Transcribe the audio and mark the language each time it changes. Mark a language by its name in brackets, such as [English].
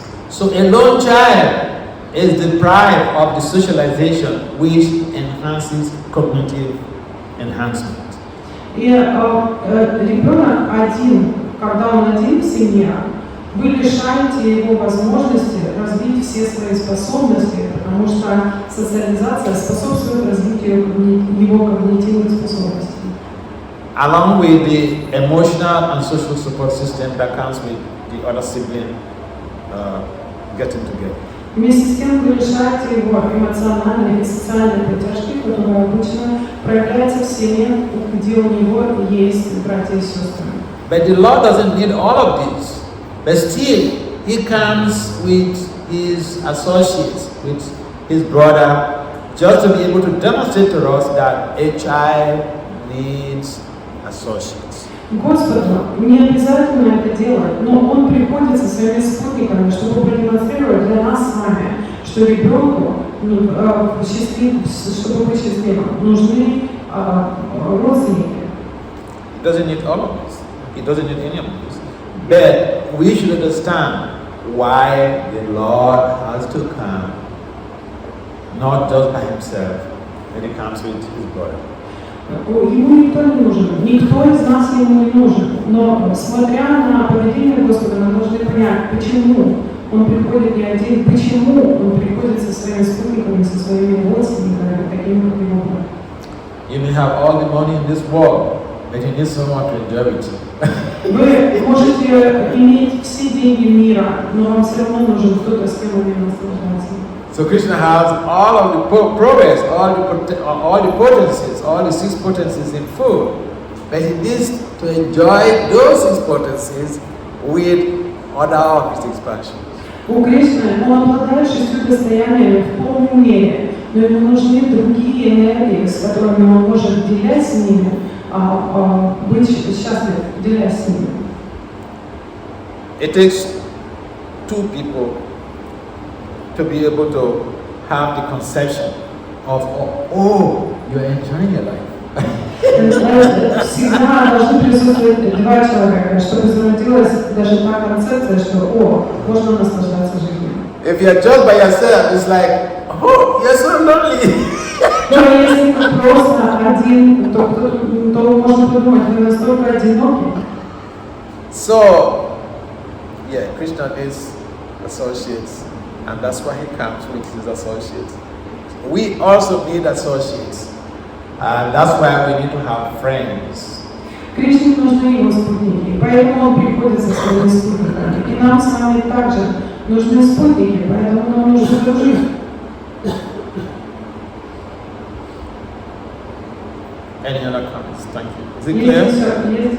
[English] So a lone child is deprived of the socialization which enhances cognitive enhancement. [Russian] И ребенок один, когда он один в семье, вы лишаете его возможности развить все свои способности, потому что социализация способствует развитию его когнитивных способностей. [English] Along with the emotional and social support system that comes with the other sibling getting together. [Russian] Вместе с тем вы лишаете его эмоциональной и социальной поддержки, которая обычно проявляется в семье, где у него есть братья и сестры. [English] But the Lord doesn't need all of this. But still, He comes with His associates, with His brother, just to be able to demonstrate to us that a child needs associates. [Russian] Господу не обязательно это делать, но Он приходит со своими спутниками, чтобы продемонстрировать для нас с вами, что ребенку, чтобы быть счастливым, нужны родственники. [English] He doesn't need all of this. He doesn't need any of this. But we should understand why the Lord has to come, not just by Himself, when He comes with His brother. [Russian] Ему никто не нужен, никто из нас ему не нужен. Но смотря на поведение Господа, мы должны понять, почему Он приходит не один, почему Он приходит со своими спутниками, со своими родственниками, такими как его брат. [English] You may have all the money in this world, but you need someone to enjoy it. [Russian] Вы можете иметь все деньги мира, но вам все равно нужен кто-то, с кем вы наслаждаться. [English] So Krishna has all of the progress, all the potencies, all the 6 potencies in full, but he needs to enjoy those 6 potencies with other of his expansions. [Russian] У Кришны Он обладает 6 достояниями в полной мере, но ему нужны другие энергии, с которыми Он может делясь с ними, быть счастлив, делясь с ними. [English] It takes 2 people to be able to have the conception of, oh, you're enjoying your life. [Russian] Всегда должны присутствовать 2 человека, чтобы зародилась даже та концепция, что можно наслаждаться жизнью. [English] If you're just by yourself, it's like, oh, you're so lonely. [Russian] Но если ты просто один, то можно подумать, вы настолько одиноки. [English] So, yeah, Krishna is associates, and that's why he comes with his associates. We also need associates, and that's why we need to have friends. [Russian] Кришне нужны его спутники, поэтому он приходит со своими спутниками. И нам с вами также нужны спутники, поэтому нам нужно дружить. [English] Any other comments? Thank you. Is it clear?